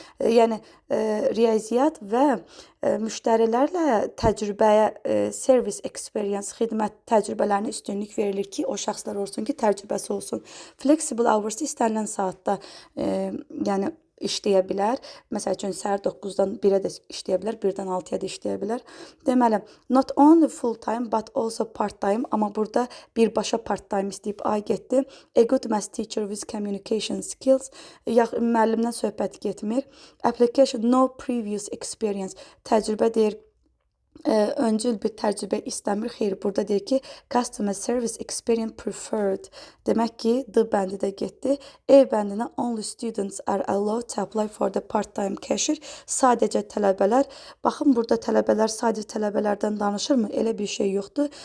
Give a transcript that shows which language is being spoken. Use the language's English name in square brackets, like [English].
[Azerbaijani] Yəni, riyaziyyat və müştərilərlə təcrübəyə, [English] service experience, [Azerbaijani] xidmət təcrübələrinə üstünlük verilir ki, o şəxslər olsun ki, təcrübəsi olsun. [English] Flexible hours [Azerbaijani] istənilən saatda, yəni işləyə bilər. Məsəl üçün, səhər 9-dan 1-ə də işləyə bilər, 1-dən 6-ya da işləyə bilər. Deməli, [English] not only full time, but also part time. [Azerbaijani] Amma burada birbaşa part time istəyib A getdi. [English] A good math teacher with communication skills. [Azerbaijani] Müəllimdən söhbət getmir. [English] Application, no previous experience. [Azerbaijani] Təcrübə deyir, öncül bir təcrübə istəmir. Xeyr, burada deyir ki, [English] customer service experience preferred. [Azerbaijani] Demək ki, D bəndi də getdi. E bəndinə [English] only students are allowed to apply for the part-time cashier. [Azerbaijani] Sadəcə tələbələr. Baxın, burada tələbələr sadəcə tələbələrdən danışırmı? Elə bir şey yoxdur.